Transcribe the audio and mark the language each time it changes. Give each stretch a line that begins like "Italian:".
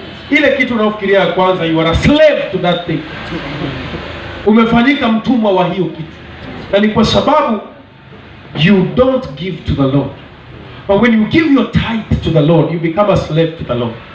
Swahili: Ile kitu unafikiria ya kwanza,
English: you are a slave to that thing.
Swahili: Umefanyika mtumwa wa hiyo kitu. Na ni kwa sababu
English: you don't give to the Lord. But when you give your tithe to the Lord, you become a slave to the Lord.